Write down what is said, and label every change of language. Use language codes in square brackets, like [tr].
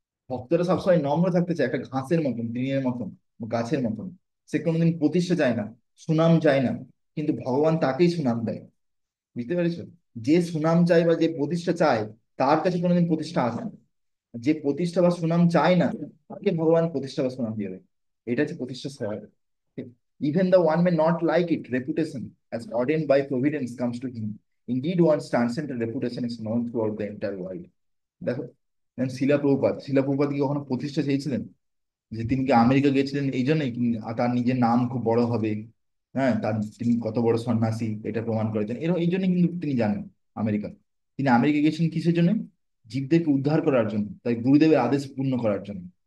[bn] ভক্তরা সবসময় নম্র থাকতে চায়, একটা ঘাসের মতন, তৃণের মতন, গাছের মতন। সে কোনোদিন প্রতিষ্ঠা চায় না, সুনাম চায় না, কিন্তু ভগবান তাকেই সুনাম দেয়। বুঝতে পেরেছো? যে সুনাম চায় বা যে প্রতিষ্ঠা চায়, তার কাছে কোনোদিন প্রতিষ্ঠা আসে না। যে প্রতিষ্ঠা বা সুনাম চায় না, তাকে ভগবান প্রতিষ্ঠা বা সুনাম দিয়ে দেয়। এটা হচ্ছে প্রতিষ্ঠা স্বভাব। [en] Even the one may not like it, reputation, as ordained by providence, comes to him. Indeed, one's transcendent reputation is known throughout the entire world. [bn] দেখো, যেমন শিলা প্রভুপাদ কি কখনো প্রতিষ্ঠা চেয়েছিলেন? যে তিনি কি আমেরিকা গিয়েছিলেন এই জন্যই তার নিজের নাম খুব বড় হবে, হ্যাঁ, তিনি কত বড় সন্ন্যাসী এটা প্রমাণ করেছেন, এই জন্য কিন্তু তিনি জানেন আমেরিকা। তিনি আমেরিকা গিয়েছিলেন কিসের জন্য? জীবদেরকে উদ্ধার করার জন্য, তাই গুরুদেবের আদেশ পূর্ণ করার জন্য।